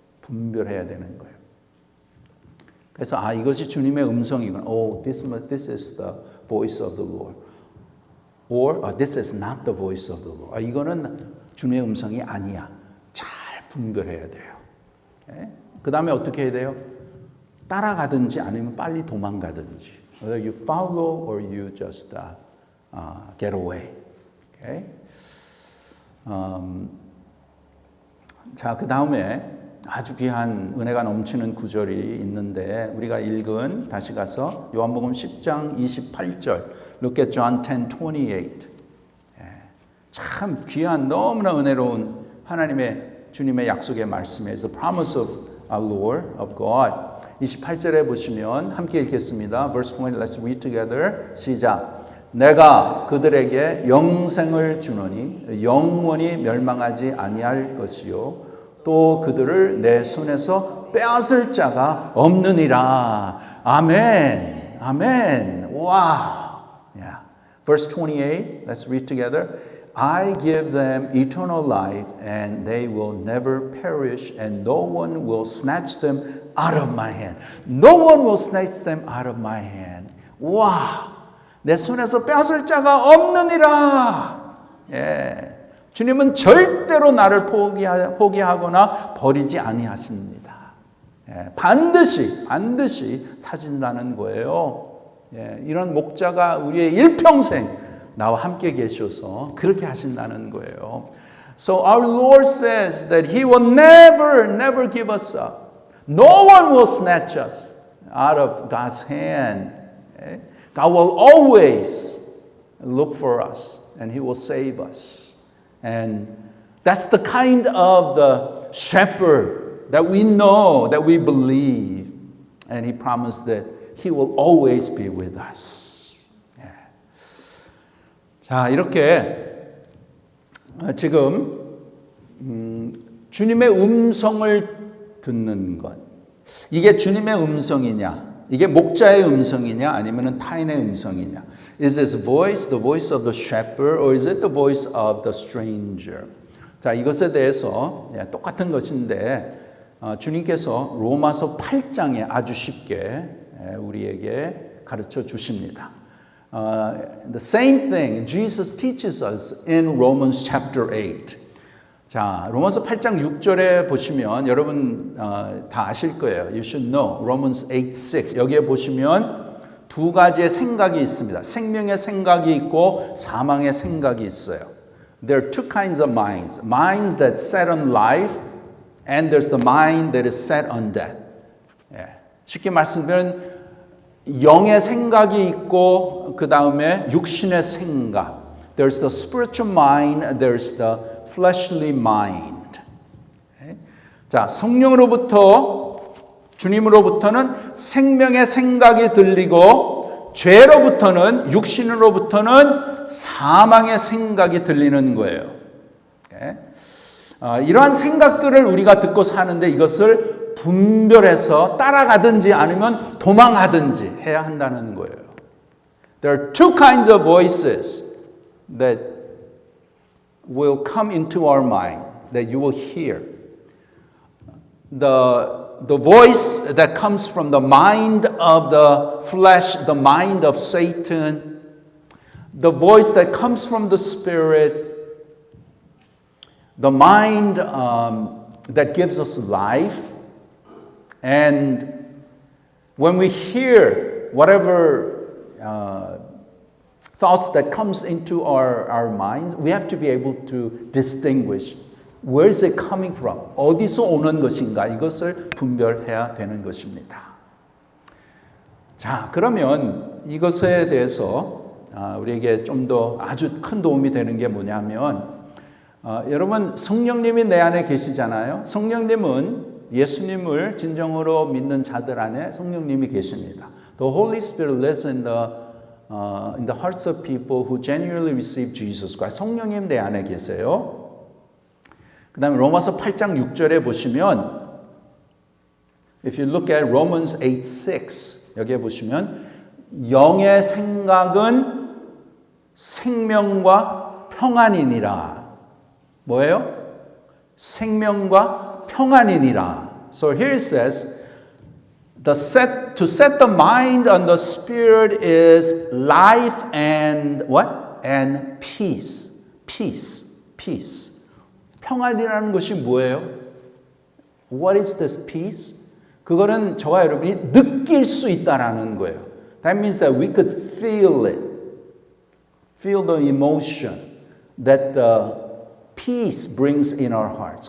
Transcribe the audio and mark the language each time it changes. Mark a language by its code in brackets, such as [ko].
[ko] 분별해야 되는 거예요. 그래서 이것이 주님의 음성이구나. [en] This is the voice of the Lord. Or this is not the voice of the Lord. [ko] 이거는 주님의 음성이 아니야. 잘 분별해야 돼요. Okay? 그 다음에 어떻게 해야 돼요? 따라가든지 아니면 빨리 도망가든지. [en] Whether you follow or you just get away. Okay? [ko] 자, 그 다음에 아주 귀한 은혜가 넘치는 구절이 있는데 우리가 읽은 다시 가서 요한복음 10장 28절 [en] Look at John 10:28 [ko] 참 귀한 너무나 은혜로운 하나님의 주님의 약속의 말씀이에요. [en] The promise of our Lord, of God [ko] 28절에 보시면 함께 읽겠습니다. [en] Verse 20, let's read together. [ko] 시작. 내가 그들에게 영생을 주노니 영원히 멸망하지 아니할 것이요 또 그들을 내 손에서 빼앗을 자가 없느니라. 아멘. 아멘. 와우. [en] Yeah. Verse 28. Let's read together. I give them eternal life and they will never perish and no one will snatch them out of my hand. No one will snatch them out of my hand. [ko] 와. 내 손에서 빼앗을 자가 없느니라. 예. 주님은 절대로 나를 포기하거나 버리지 아니하십니다. 예. 반드시 찾으신다는 거예요. 예. 이런 목자가 우리의 일평생 나와 함께 계셔서 그렇게 하신다는 거예요. [en] So our Lord says that He will never give us up. No one will snatch us out of God's hand. [ko] 예. [en] God will always look for us and He will save us. And that's the kind of the shepherd that we know, that we believe. And He promised that He will always be with us. Yeah. [ko] 자, 이렇게 지금 주님의 음성을 듣는 것. 이게 주님의 음성이냐? 이게 목자의 음성이냐 아니면 타인의 음성이냐? [en] Is this voice the voice of the shepherd or is it the voice of the stranger? [ko] 자, 이것에 대해서 똑같은 것인데 주님께서 로마서 8장에 아주 쉽게 우리에게 가르쳐 주십니다. [en] The same thing Jesus teaches us in Romans chapter 8. [ko] 자, 로마서 8장 6절에 보시면 여러분 다 아실 거예요. [en] You should know. Romans 8:6. [ko] 여기에 보시면 두 가지의 생각이 있습니다. 생명의 생각이 있고 사망의 생각이 있어요. [en] There are two kinds of minds. Minds that set on life and there's the mind that is set on death. [ko] 예. 쉽게 말씀드리면 영의 생각이 있고 그 다음에 육신의 생각. [en] There's the spiritual mind, there's the fleshly mind. Okay? [ko] 자, 성령으로부터 주님으로부터는 생명의 생각이 들리고 죄로부터는 육신으로부터는 사망의 생각이 들리는 거예요. [en] Okay? [ko] 이러한 생각들을 우리가 듣고 사는데 이것을 분별해서 따라가든지 아니면 도망하든지 해야 한다는 거예요. [en] There are two kinds of voices that will come into our mind, that you will hear. The voice that comes from the mind of the flesh, the mind of Satan, the voice that comes from the Spirit, the mind that gives us life. And when we hear whatever thoughts that comes into our minds, we have to be able to distinguish where is it coming from? [ko] 어디서 오는 것인가? 이것을 분별해야 되는 것입니다. 자, 그러면 이것에 대해서 우리에게 좀 더 아주 큰 도움이 되는 게 뭐냐면 여러분 성령님이 내 안에 계시잖아요. 성령님은 예수님을 진정으로 믿는 자들 안에 성령님이 계십니다. [en] The Holy Spirit lives in the hearts of people who genuinely receive Jesus Christ. [ko] 성령님 내 안에 계세요. 그 다음에 로마서 8장 6절에 보시면 [en] If you look at Romans 8:6 [ko] 여기에 보시면 영의 생각은 생명과 평안이니라. 뭐예요? 생명과 평안이니라. [en] So here it says, to set the mind on the Spirit is life and what? And peace. Peace. Peace. [ko] 평안이라는 것이 뭐예요? [en] What is this peace? [ko] 그거는 저와 여러분이 느낄 수 있다라는 거예요. [en] That means that we could feel it. Feel the emotion that the peace brings in our hearts.